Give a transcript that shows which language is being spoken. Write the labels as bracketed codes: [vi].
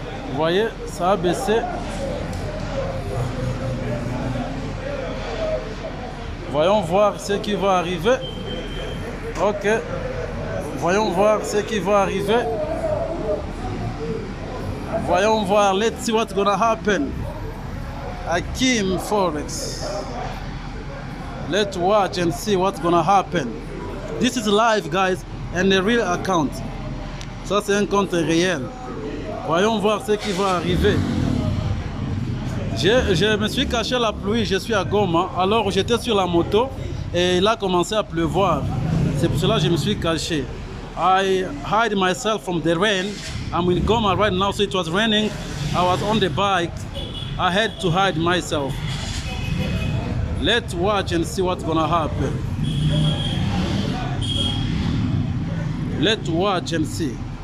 [fr] Vous voyez, ça a baissé. Voyons voir ce qui va arriver. Ok. Voyons voir ce qui va arriver. Voyons voir. [en] Let's see what's gonna happen. Hakim Forex. Let's watch and see what's gonna happen. This is live, guys, and a real account. [fr] Ça, c'est un compte réel. Voyons voir ce qui va arriver. Je me suis caché à la pluie, je suis à Goma. Alors, j'étais sur la moto et il a commencé à pleuvoir. C'est pour cela que je me suis caché. [en] I hide myself from the rain. I'm in Goma right now, so it was raining. I was on the bike. I had to hide myself. Let's watch and see what's gonna happen. Let's watch and see.